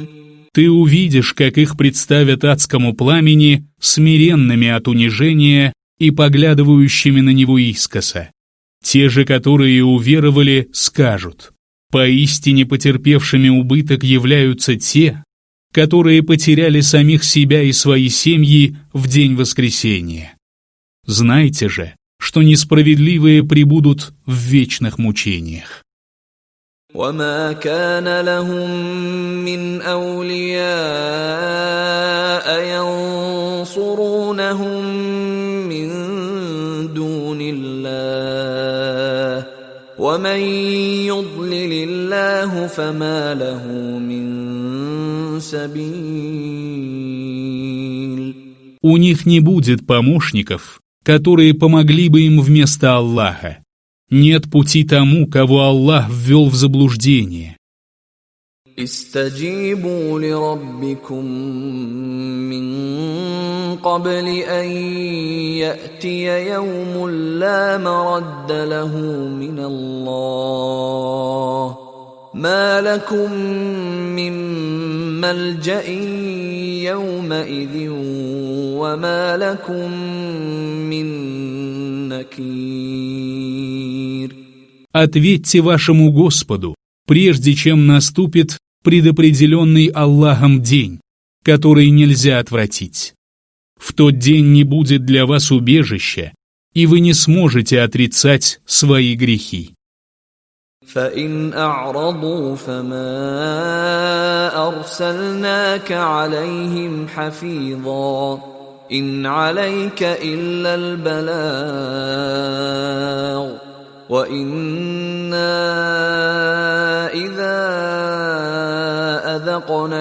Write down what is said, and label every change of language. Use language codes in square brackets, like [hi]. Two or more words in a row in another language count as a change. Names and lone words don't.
[ru] Ты увидишь, как их представят адскому пламени, смиренными от унижения и поглядывающими на него искоса. Те же, которые уверовали, скажут: поистине потерпевшими убыток являются те, которые потеряли самих себя и свои семьи в день воскресения. Знайте же, что несправедливые пребудут в вечных мучениях. [ar] وما كان لهم من أولياء ينصرونهم من دون الله ومن يضلل الله فما له من سبيل. [ru] У них не будет помощников, которые помогли бы им вместо Аллаха. Нет пути тому, кого Аллах ввел в заблуждение. [ar] استجيبوا لربكم من قبل أن يأتي يوم لا مرد له من الله ما لكم من ملجأ يومئذ وما لكم من نكير. [ru] Ответьте вашему Господу, прежде чем наступит предопределенный Аллахом день, который нельзя отвратить. В тот день не будет для вас убежища, и вы не сможете отрицать свои грехи. [ar] فإن أعرضوا فما أرسلناك عليهم حفيظا إن عليك إلا البلاغ وإنا إذا أذقنا